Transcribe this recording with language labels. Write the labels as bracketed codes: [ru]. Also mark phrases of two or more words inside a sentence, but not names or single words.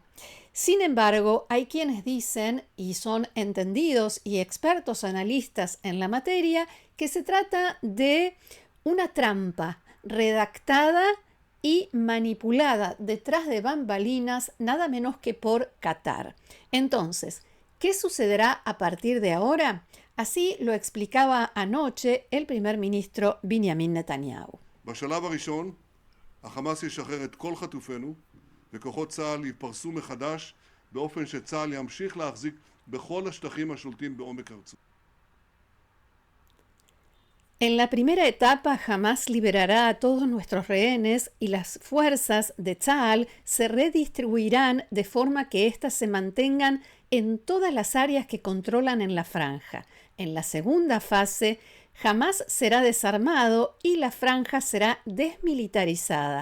[es] Sin embargo, hay quienes dicen, y son entendidos y expertos analistas en la materia, que se trata de una trampa redactada y manipulada detrás de bambalinas, nada menos que por Qatar. Entonces, ¿qué sucederá a partir de ahora? Así lo explicaba anoche el primer ministro Benjamin Netanyahu. [he] בשלב הראשון, החמאס ישחרר את כל חטופינו וכוחות צה"ל ייפרסו מחדש באופן שצה"ל ימשיך להחזיק בכל השטחים השולטים בעומק הרצועה. [es] En la primera etapa, Hamás liberará a todos nuestros rehenes y las fuerzas de Tzahal se redistribuirán de forma que éstas se mantengan en todas las áreas que controlan en la franja. En la segunda fase, Hamás será desarmado y la franja será desmilitarizada.